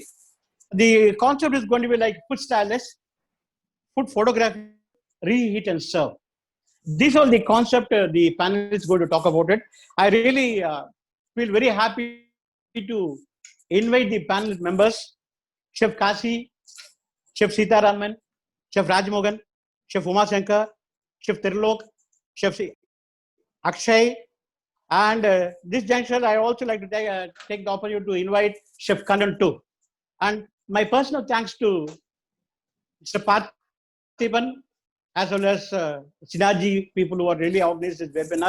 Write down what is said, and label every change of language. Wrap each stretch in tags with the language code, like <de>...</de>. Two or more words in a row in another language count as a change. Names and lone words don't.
<en>The concept is going to be like food stylist, food photography, reheat and serve. This is the concept the panel is going to talk about it. I really feel very happy to invite the panel members, Chef Kasi, Chef Sitaraman, Chef Rajmogan, Chef Uma Shankar, Chef Tirlok, Chef Akshay, and this juncture, I also like to take the opportunity to invite Chef Kannan too. And my personal thanks to Mr. Parthiban, as well as Synergy people who are really organized this webinar.</en>